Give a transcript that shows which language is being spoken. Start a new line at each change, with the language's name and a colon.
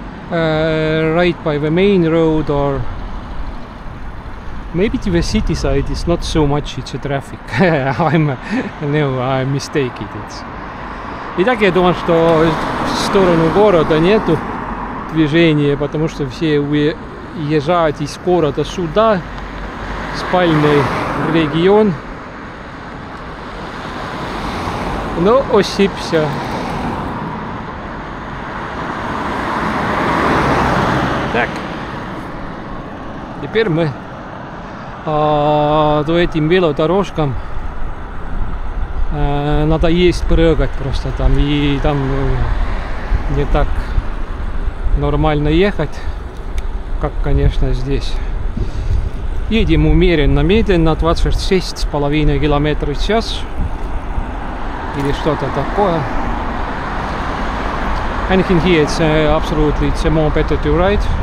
English: Right by the main road or maybe to the city side is not so much it's a traffic. I'm mistaken.
Russian: И так я думал, что в сторону города нету движения, потому что все уезжают из города сюда, спальный регион. Но ошибся. Так, теперь мы по этим велодорожкам надо есть прыгать просто там, и там не так нормально ехать, как, конечно, здесь. Едем умеренно, медленно, 26,5 км в час или что-то такое.
English: Anything here, it's absolutely, it's more better to ride.